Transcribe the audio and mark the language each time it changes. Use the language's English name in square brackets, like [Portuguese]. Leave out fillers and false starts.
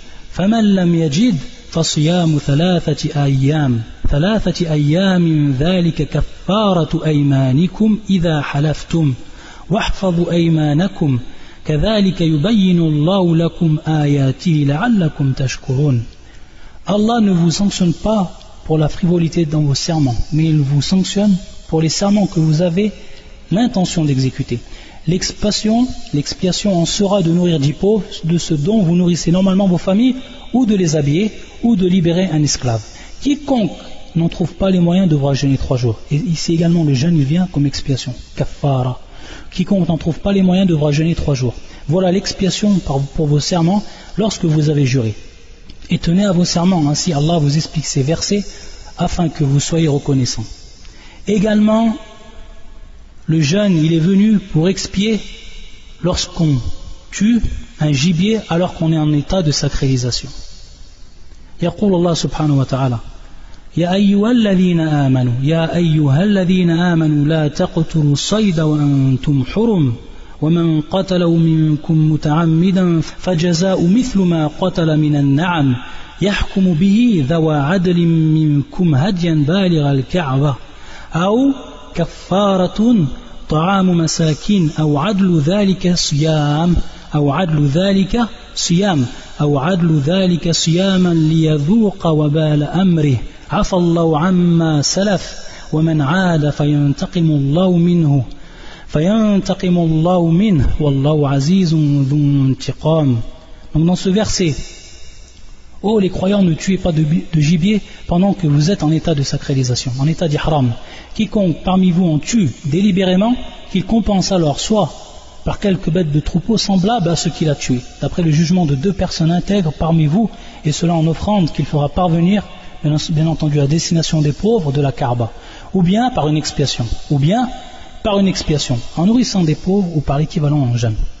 [Arabic] فمن لم يجد فصيام 3 أيام ذلك كفارة أيمانكم إذا حلفتم واحفظوا أيمانكم كذلك يبين الله لكم آياته لعلكم تشكرون. [French] Allah ne vous sanctionne pas pour la frivolité dans vos serments, mais il vous sanctionne pour les serments que vous avez l'intention d'exécuter. L'expiation en sera de nourrir 10 pauvres de ce dont vous nourrissez normalement vos familles, ou de les habiller, ou de libérer un esclave. Quiconque n'en trouve pas les moyens devra jeûner 3 jours. Et ici également le jeûne il vient comme expiation, kaffara. Quiconque n'en trouve pas les moyens devra jeûner 3 jours. Voilà l'expiation pour vos serments lorsque vous avez juré. Et tenez à vos serments, ainsi Allah vous explique ces versets afin que vous soyez reconnaissants. Également, le jeûne il est venu pour expier lorsqu'on tue un gibier alors qu'on est en état de sacralisation. [Arabic] يقول الله سبحانه وتعالى يا أيها الذين آمنوا لا تقتلوا الصيد وأنتم حرم ومن قتله منكم متعمدا فجزاء مثل ما قتل من النعم يحكم به ذوى عدل منكم هديا بالغ الكعبة أو كفارة طعام مساكين أو عدل ذلك صياما ليذوق وبال أمره عفى الله عما سلف ومن عاد فينتقم الله منه والله عزيز ذو انتقام. [French] Donc dans ce verset, ô les croyants, ne tuez pas de gibier pendant que vous êtes en état de sacralisation, en état d'ihram. Quiconque parmi vous en tue délibérément, qu'il compense alors soit par quelques bêtes de troupeau semblables à ce qu'il a tué, d'après le jugement de 2 personnes intègres parmi vous, et cela en offrande qu'il fera parvenir, bien entendu, à destination des pauvres de la Kaaba, ou bien par une expiation, en nourrissant des pauvres, ou par l'équivalent en jeûne,